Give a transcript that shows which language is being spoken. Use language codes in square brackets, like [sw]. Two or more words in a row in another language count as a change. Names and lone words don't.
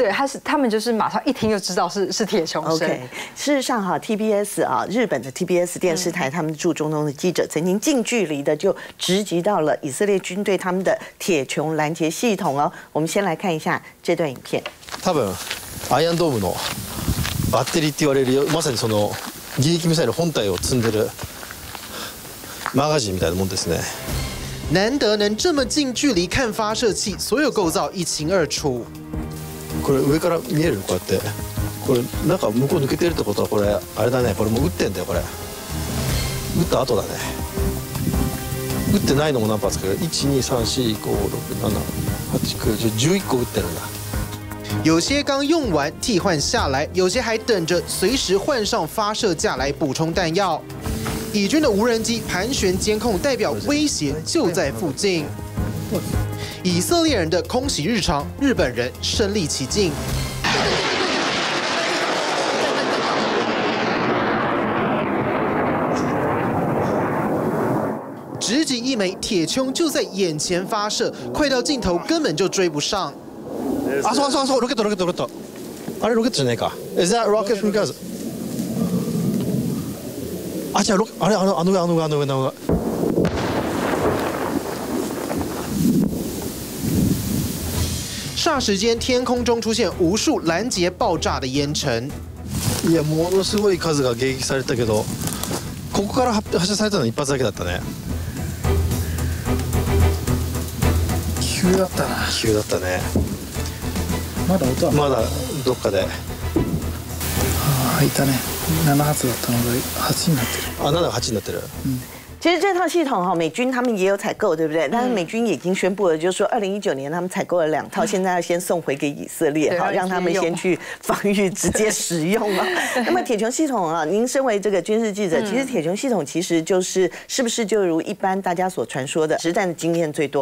[zh] 对，他们就是马上一听就知道是铁穹声。 OK， 事实上哈 ，TBS 啊，日本的 TBS 电视台，他们驻中东的记者曾经近距离的就直击到了以色列军队他们的铁穹拦截系统哦。我们先来看一下这段影片。 [ja] 多分アイアンドームのバッテリーって言われるまさにその迎撃ミサイル本体を積んでるマガジンみたいなもんですね。 [zh] 难得能这么近距离看发射器，所有构造一清二楚。 [ja] これ上から見えるこうやって。これなんか向こう抜けてるってことはこれあれだね。これもう撃ってんだよこれ。撃った後だね。撃ってないのも何発か。1,2,3,4,5,6,7,8,9,10 11個撃ってるんだ。 [zh] 有些刚用完替换下来，有些还等着随时换上发射架来补充弹药。以军的无人机盘旋监控，代表威胁就在附近。以色列人的空袭日常，日本人身临其境。直击一枚铁穹就在眼前发射，快到镜头根本就追不上。 [ja] あそうそうそうロケットロケットロケット。あれロケットじゃないか。 [en] Is that rocket from Gaza？ [ja] あじゃああれあの上。 [zh] 霎时间，天空中出现无数拦截爆炸的烟尘。 [ja] いやものすごい数が迎撃されたけど、ここから発射されたの一発だけだったね。急だったな。急だったね。まだ音はまだどっかで。ああいたね。7発だったのが8になってる。あ、7が8になってる。 [zh] 其实这套系统哈，美军他们也有采购，对不对？但是美军已经宣布了，就是说2019年他们采购了2套，现在要先送回给以色列，好让他们先去防御直接使用嘛。那么铁穹系统啊，您身为这个军事记者，其实铁穹系统其实就是是不是就如一般大家所传说的实战的经验最多？